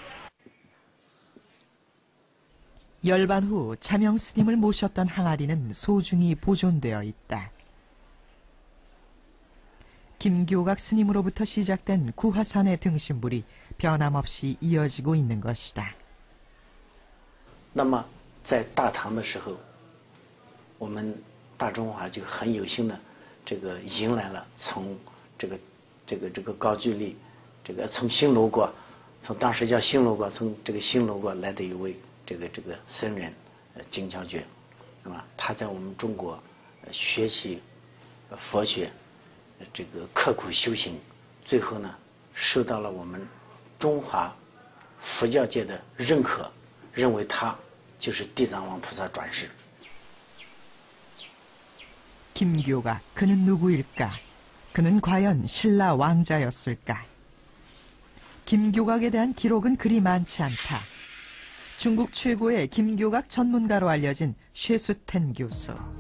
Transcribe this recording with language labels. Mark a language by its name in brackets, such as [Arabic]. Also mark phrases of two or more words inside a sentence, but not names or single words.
[Korean] 열반 후 자명 스님을 모셨던 항아리는 소중히 보존되어 있다. 김교각 스님으로부터 시작된 구화산의 등신불이 변함없이 이어지고 있는 것이다. [Chinese] 那么在大唐的时候，我们大中华就很有幸的这个迎来了从这个高句丽，从新罗国，从当时叫新罗国，从这个新罗国来的一位这个僧人金乔觉，那么他在我们中国学习佛学，这个刻苦修行，最后呢受到了我们中华佛教界的认可，认为他就是地藏王菩萨转世。 [Korean] 김교각, 그는 누구일까? 그는 과연 신라 왕자였을까? 김교각에 대한 기록은 그리 많지 않다. 중국 최고의 김교각 전문가로 알려진 쉐수텐 교수.